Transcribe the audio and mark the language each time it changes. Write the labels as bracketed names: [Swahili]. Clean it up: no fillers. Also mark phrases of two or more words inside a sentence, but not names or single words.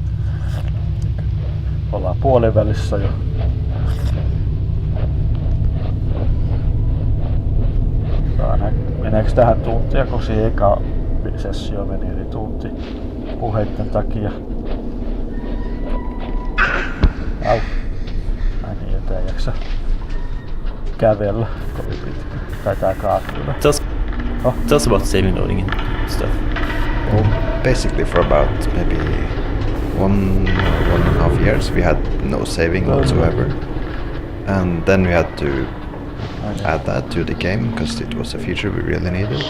[Finnish] Ollaan puolivälissä jo. Meneekö tähän tuntia, kun se eka sessio meni yli tunti puheitten takia. Au. Ai niin, että ei jaksa kävellä kovin pitkä. Tai tää kaatilla. [English] Tell us about saving loading and stuff. Well, basically for about maybe 1.5 years we had no saving whatsoever. And then we had to add that to the game because it was a feature we really needed.